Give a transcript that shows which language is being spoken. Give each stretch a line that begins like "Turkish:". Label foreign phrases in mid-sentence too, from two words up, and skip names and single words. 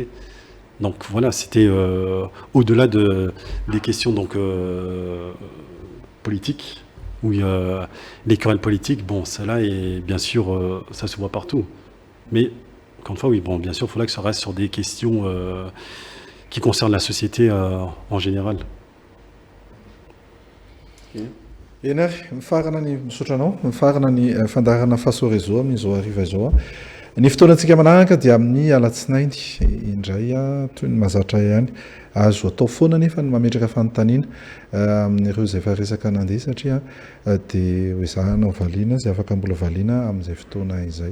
French: Donc voilà, c'était au-delà des questions donc, politiques, où il y a les querelles politiques, cela est bien sûr, ça se voit partout. Mais, encore une fois, oui, bien sûr, il faudra que ça reste sur des questions qui concernent la société en général. Okay.
Malagasy: Enary, mifarana ny misaotra anao, mifarana ny fandarana fahasoarezoa amin'izao hariva izao. Ny fotoanantsika manaraka dia amin'ny alatsinainy indray toy ny mazatra ihany azo atao foana nefa ny mametraka fanontaniana amin'ireo izay efa resaka nandeha satria dia hoe zahana valiana izay afaka mbola valiana amin'izay fotoana izay.